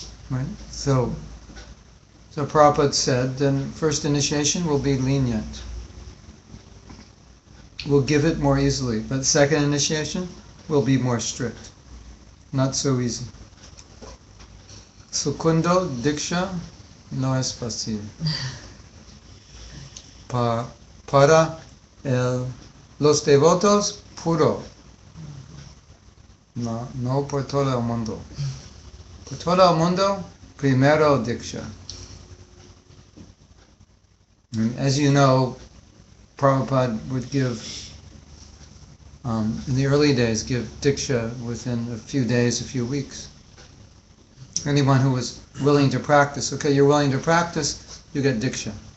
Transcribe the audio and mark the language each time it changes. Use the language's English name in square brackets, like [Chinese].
[English] Right? So Prabhupada said, then first initiation will be lenient. We'll give it more easily. But second initiation will be more strict. Not so easy. [Spanish] Sukundo Diksha no es fácil. Para los devotos puro. No por todo el mundo. Por todo el mundo, primero Diksha. [English] And as you know, Prabhupada would give, in the early days, give Diksha within a few days, a few weeks. Anyone who was willing to practice, okay, you're willing to practice, you get Diksha.